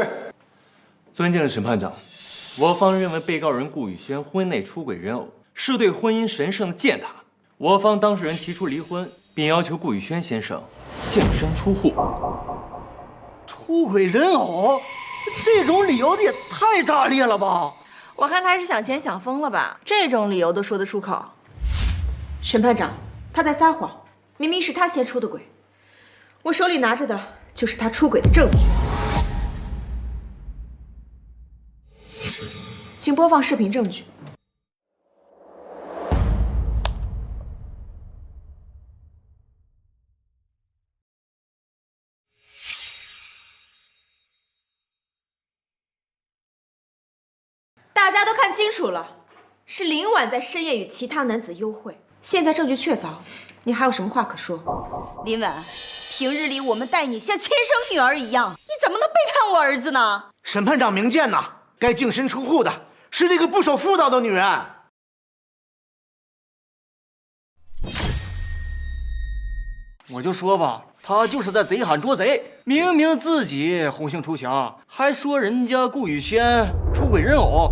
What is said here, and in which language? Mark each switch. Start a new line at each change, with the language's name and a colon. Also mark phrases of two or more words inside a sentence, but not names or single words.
Chinese: 尊敬的審判長，我方認為被告人顧宇軒婚內出軌人偶是對婚姻神聖的踐踏。我方當事人提出離婚，並要求顧宇軒先生淨身出戶。出軌人偶，這種理由也太炸裂了吧！我看他是想錢想瘋了吧？這種理由都說得出口。審判長，他在撒謊，明明是他先出的軌，我手里拿着的就是他出軌的證據。請播放視頻證據。大家都看清楚了，是林婉在深夜与其他男子幽會。现在證據確鑿，你還有什麼話可說？林婉，平日裡我們待你像親生女兒一樣，你怎麼能背叛我兒子呢？審判長明鑑吶，該淨身出戶的是这個不守婦道的女人。我就說吧，他就是在賊喊捉賊，明明自己紅杏出牆，還說人家顧宇軒出軌人偶。